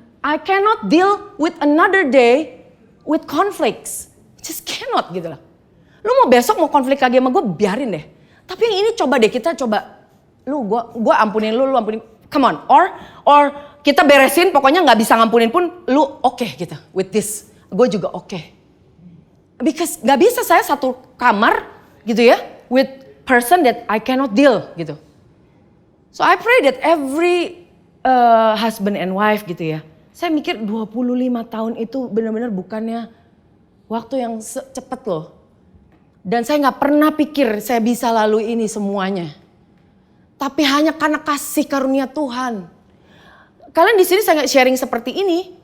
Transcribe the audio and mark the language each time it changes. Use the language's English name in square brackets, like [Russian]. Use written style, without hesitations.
[English] I cannot deal with another day with conflicts. Just cannot [Indonesian] gitu loh. Lu mau besok mau konflik lagi sama gue biarin deh. Tapi yang ini coba deh kita coba. Gue ampunin lu ampunin. [English] Come on. [Indonesian] Or kita beresin pokoknya gak bisa ngampunin pun lu oke gitu. [English] With this. [Indonesian] Gue juga oke. Because gak bisa saya satu kamar gitu ya. [English] With person that I cannot deal gitu. So I pray that every husband and wife [Indonesian] gitu ya. Saya mikir 25 tahun itu benar-benar bukannya waktu yang cepet loh. Dan saya gak pernah pikir saya bisa lalui ini semuanya. Tapi hanya karena kasih karunia Tuhan. Kalian di sini saya sharing seperti ini.